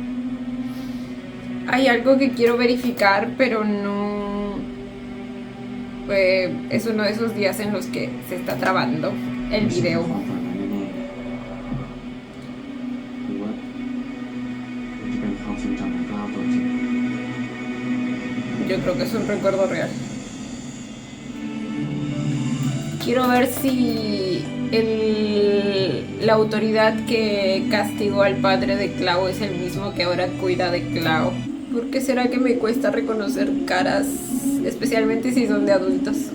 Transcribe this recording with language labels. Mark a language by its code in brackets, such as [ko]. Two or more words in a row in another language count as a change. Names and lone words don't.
[es] Hay algo que quiero verificar, pero no es uno de esos días en los que se está trabando el [th] ไม่ใช่ [es] video. [th] ความฝันนั้นแน่ๆหรือว่ามันจะเป็นความทรงจำของกล้าวตัวจริง [es] Yo creo que es un recuerdo real. Quiero ver si la autoridad que castigó al padre de Clau es el mismo que ahora cuida de Clau. ¿Por qué será que me cuesta reconocer caras, especialmente si son de adultos?